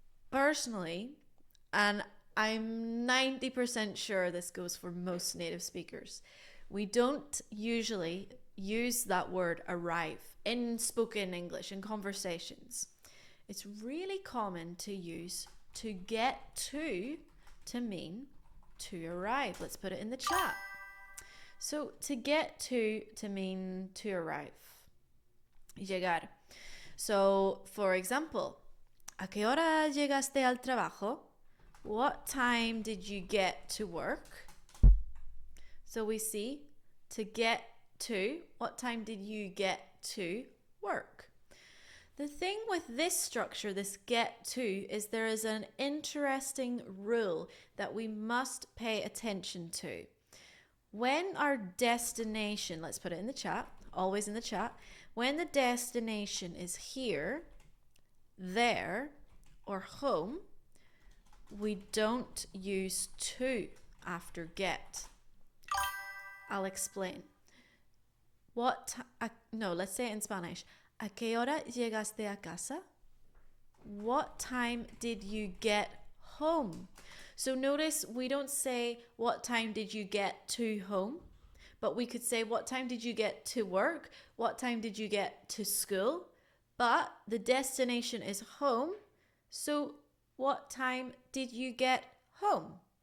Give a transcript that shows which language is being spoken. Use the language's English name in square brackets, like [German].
[English] Personally, and I'm 90% sure this goes for most native speakers, we don't usually use that word arrive in spoken English, in conversations. It's really common to use to get to mean to arrive. Let's put it in the chat. So to get to mean to arrive. [Spanish] Llegar. So, for example, ¿a qué hora llegaste al trabajo? [English] What time did you get to work? So we see to get to, what time did you get to work? The thing with this structure, this get to, is there is an interesting rule that we must pay attention to. When our destination, let's put it in the chat, always in the chat, when the destination is here, there, or home, we don't use to after get. I'll explain. Let's say it in Spanish. [Spanish] ¿A qué hora llegaste a casa? [English] What time did you get home? So notice we don't say what time did you get to home, but we could say what time did you get to work? What time did you get to school? But the destination is home, so what time did you get home?